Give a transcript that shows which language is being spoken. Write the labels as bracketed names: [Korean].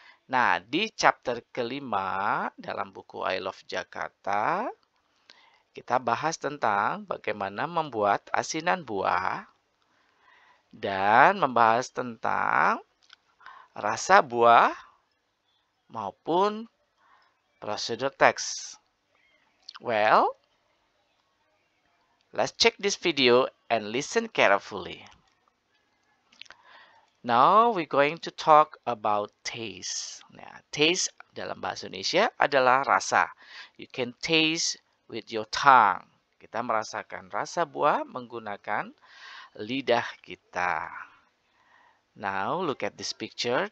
[Indonesian] Nah, di chapter kelima dalam buku I Love Jakarta, kita bahas tentang bagaimana membuat asinan buah dan membahas tentang rasa buah maupun prosedur teks. [English] Well, let's check this video and listen carefully. Now we're going to talk about taste. [Indonesian] Nah, taste dalam bahasa Indonesia adalah rasa. [English] You can taste with your tongue. [Indonesian] Kita merasakan rasa buah menggunakan lidah kita. [English] Now look at this picture.